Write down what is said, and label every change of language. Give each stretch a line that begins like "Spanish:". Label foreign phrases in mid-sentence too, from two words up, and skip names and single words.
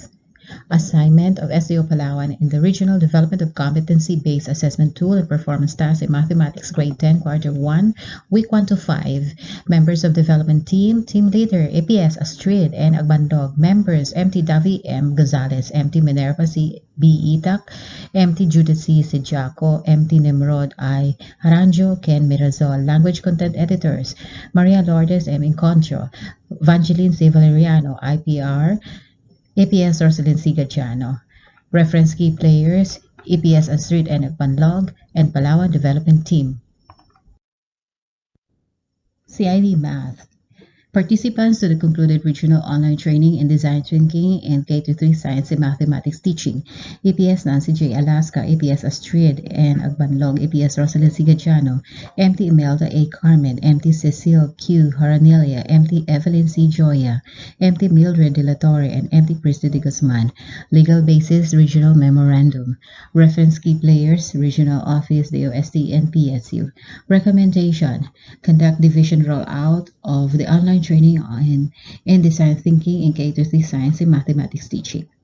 English: Assignment of SEO Palawan in the Regional Development of Competency-Based Assessment Tool and Performance Task in Mathematics Grade 10, Quarter 1, Week 1 to 5. Members of Development Team, Team Leader, APS Astrid and Agbandog. Members, MT Davi M. Gonzalez, MT Minerva C. B. Itak, MT Judith C. Sijaco, MT Nimrod I. Haranjo, Ken Mirazol. Language Content Editors, Maria Lourdes M. Inconcho, Vangeline C. Valeriano, IPR, APS Rosalyn Sigadiano. Reference key players, APS Astrid and Banlog, and Palawan Development Team. CID Math. Participants to the concluded regional online training in design thinking and K-3 science and mathematics teaching. APS Nancy J. Alaska, APS Astrid and Agbanlog, APS Rosalind Sigadiano, MT Imelda A. Carmen, MT Cecile Q. Haranelia, MT Evelyn C. Joya, MT Mildred De La Torre, and MT Christy De Guzman. Legal basis, regional memorandum. Reference key players, regional office, DOST, and PSU. Recommendation, conduct division rollout of the online training in design thinking in K-3 science and mathematics teaching.